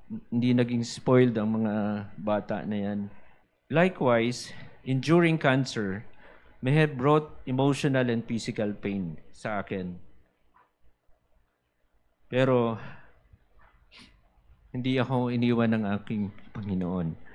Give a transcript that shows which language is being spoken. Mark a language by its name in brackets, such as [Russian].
[Filipino] Hindi naging spoiled ang mga bata na yan. [English] Likewise, enduring cancer may have brought emotional and physical pain [Filipino] sa akin. Pero hindi ako iniwan ng aking Panginoon.